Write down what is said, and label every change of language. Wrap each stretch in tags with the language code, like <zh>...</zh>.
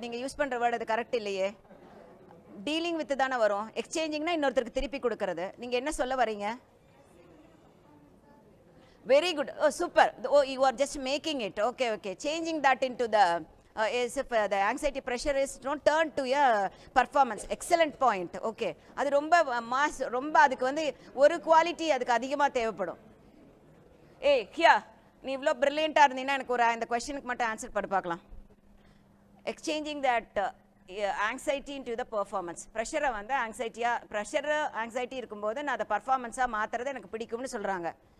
<ta>நீங்க யூஸ் பண்ற வேர்ட் அது கரெக்ட் இல்லையே. டீலிங் வித் தானே வரும். எக்ஸ்சேஞ்சிங்னா இன்னொருத்தருக்கு திருப்பி கொடுக்கறது. நீங்க என்ன சொல்ல வரீங்க?</ta> <en>Very good. Oh, super. Oh, you are just making it. Okay, okay. Changing that into the as if the anxiety pressure is don't turn to a performance. Excellent point. Okay.</en> <ta>அது ரொம்ப மாஸ், ரொம்ப அதுக்கு வந்து ஒரு quality அதுக்கு அதிகமாக தேவைப்படும். ஏய் ஹியா, நீ இவ்வளோ ப்ரில்லியண்ட்டாக இருந்தீங்கன்னா எனக்கு ஒரு இந்த கொஸ்டினுக்கு மட்டும் ஆன்சர் பண்ணி பார்க்கலாம்.</ta> <en>Exchanging that anxiety into the performance.</en> <ta>ப்ரெஷரை வந்து ஆங்ஸைட்டி இருக்கும்போது நான் அதை பர்ஃபார்மன்ஸாக மாற்றுறது எனக்கு பிடிக்கும்னு சொல்கிறாங்க.</ta>